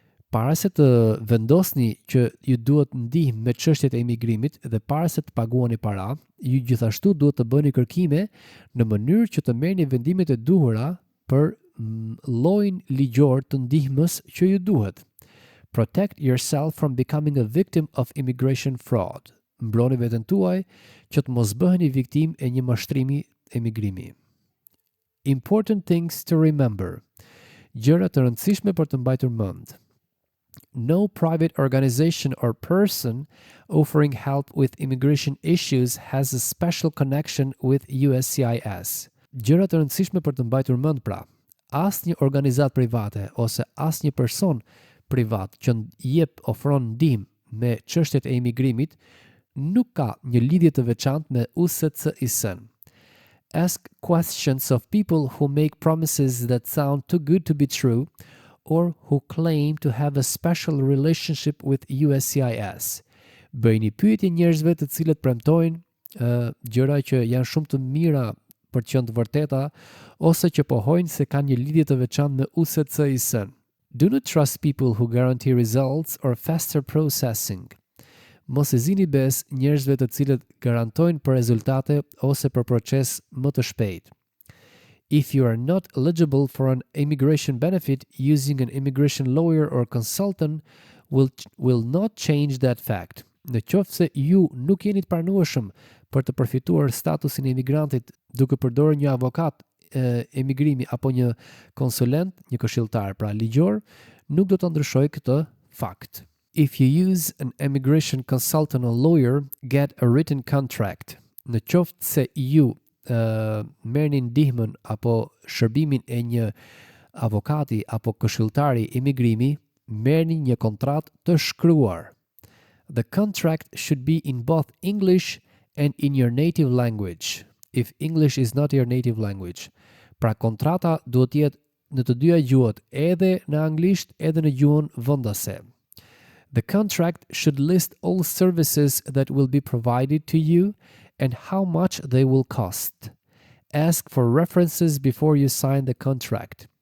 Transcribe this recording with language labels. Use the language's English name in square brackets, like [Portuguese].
[Albanian] Para se të vendosni që ju duhet ndihmë me çështjet e emigrimit dhe para se të paguani para, ju gjithashtu duhet të bëni kërkime në mënyrë që të merrni vendimet e duhura për llojin ligjor të ndihmës që ju duhet. [English] Protect yourself from becoming a victim of immigration fraud. [Albanian] Mbroni veten tuaj që të mos bëheni viktimë e një mashtrimi emigrimi. [English] Important things to remember. [Albanian] Gjëra të rëndësishme për të mbajtur mend. [English] No private organization or person offering help with immigration issues has a special connection with USCIS. [Albanian] Gjëra të rëndësishme për të mbajtur mend pra. Asnjë organizatë private ose asnjë person privat që ofron ndihmë me çështjet e emigrimit nuk ka një lidhje të veçantë me USCIS-n. [English] Ask questions of people who make promises that sound too good to be true or who claim to have a special relationship with USCIS. [Albanian] Bëjni pyetje njerëzve të cilët premtojnë gjëra që janë shumë të mira për të qenë të vërteta ose që pohojnë se kanë një lidhje të veçantë me USCIS-n. [English] Do not trust people who guarantee results or faster processing. [Albanian] Mos e zini bes njerëzve të cilët garantojnë për rezultate ose për proces më të shpejt. [English] If you are not eligible for an immigration benefit, using an immigration lawyer or consultant will not change that fact. [Albanian] Në qoftë se ju nuk jeni të pranueshëm për të përfituar statusin e emigrantit duke përdorur një avokat emigrimi apo një konsulent, një këshilltar pra ligjor, nuk do të ndryshojë këtë fakt. [English] If you use an immigration consultant or lawyer, get a written contract. [Albanian] Në qoftë se ju merrni ndihmën apo shërbimin e një avokati apo këshilltari emigrimi, merrni një kontratë të shkruar. [English] The contract should be in both English and in your native language, if English is not your native language. [Albanian] Pra kontrata duhet jetë në të dyja gjuhët, edhe në anglisht edhe në gjuhën vendase. [English] The contract should list all services that will be provided to you and how much they will cost. Ask for references before you sign the contract.